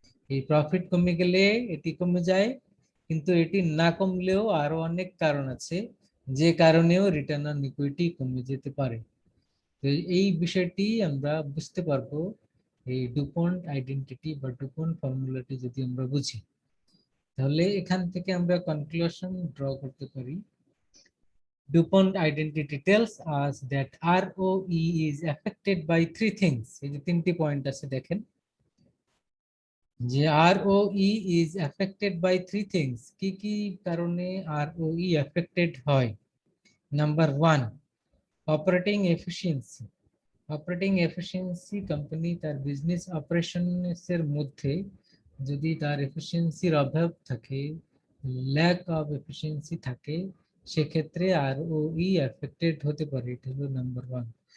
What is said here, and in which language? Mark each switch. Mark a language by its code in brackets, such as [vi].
[bn] এই প্রফিট কমে গেলে এটি কমে যায়, কিন্তু এটি না কমলেও আরো অনেক কারণ আছে যে কারণেও রিটার্ন অন ইকুইটি কমে যেতে পারে। তো এই বিষয়টি আমরা বুঝতে পারবো এই ডুপন্ট আইডেন্টিটি বা ডুপন্ট ফর্মুলাটি যদি আমরা বুঝি। তাহলে এখান থেকে আমরা কনক্লুশন ড্র করতে পারি। [en] DuPont identity tells us that ROE is affected by three things. [bn] এই যে তিনটি পয়েন্ট আছে দেখেন, যে [en] ROE is affected by three things। [bn] কি কি কারণে ROE affected হয়? Number 1, operating efficiency. Operating efficiency, company তার বিজনেস অপারেশনসের মধ্যে যদি তার এফিসিয়েন্সির অভাব থাকে, ল্যাক অফ এফিসিয়েন্সি থাকে, সেক্ষেত্রে ROE অ্যাফেক্টেড হতে পারে। এটা হলো নাম্বার 1।